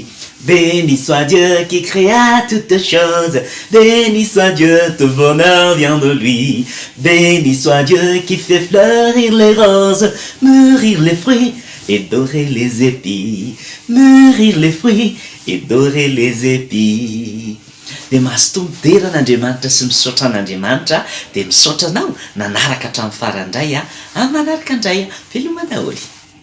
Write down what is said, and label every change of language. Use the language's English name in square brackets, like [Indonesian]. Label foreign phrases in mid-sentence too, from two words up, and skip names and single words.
[French] Béni soit Dieu qui créa toutes choses. Béni soit Dieu, tout bonheur vient de lui. Béni soit Dieu qui fait fleurir les roses, mûrir les fruits et dorer les épis. Mûrir les fruits et dorer les épis. [Malagasy] Dia mahazotomy deran'Andriamanitra sy misaotra an'Andriamanitra dia misaotra anao nanaraka hatramin'ny farandray manaraka indray veloma daholo.